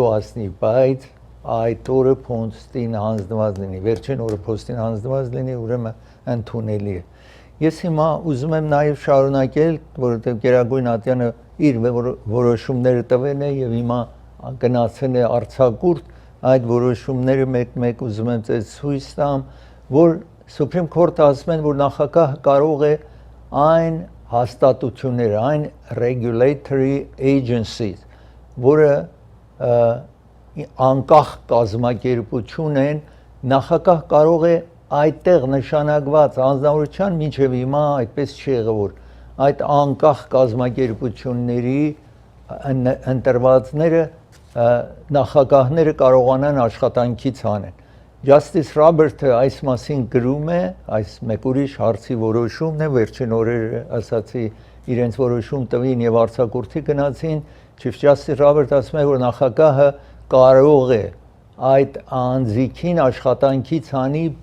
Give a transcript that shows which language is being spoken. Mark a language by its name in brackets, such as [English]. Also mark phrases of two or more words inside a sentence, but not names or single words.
[Armenian] ասնի բայց այդ օրը փոստին հանձնված լինի վերջին օրը փոստին հանձնված լինի ուրեմն ընդունելի է ես հիմա ուզում եմ նաև շարունակել որովհետև Գերագույն ատյանը իր որոշումները տվել է եւ հիմա գնացել է արձակուրդ այդ որոշումները մեկ-մեկ ուզում եմ ցույց տամ որ [English] Supreme Court- [Armenian] ը ասում են որ նախագահը կարող է այն հաստատությունները, այն [English] regulatory agencies, [Armenian] որը անկախ կազմակերպություն են, նախագահ կարող է այդտեղ նշանակված անձնավորության մինչև հիմա այդպես չի եղել, որ այդ անկախ կազմակերպությունների ընտրվածները նախագահները կարողանան աշխատանքից հանեն։ Justice Roberts-ը այս մասին գրում է, այս մեկ ուրիշ հարցի որոշումն է, վերջին օրերը ասացի իրենց որոշում տվին եւ արձակուրդի գնացին, Chief Justice Roberts ասում է, որ նախագահը կարող է այդ անձիկին աշխատանքից հանի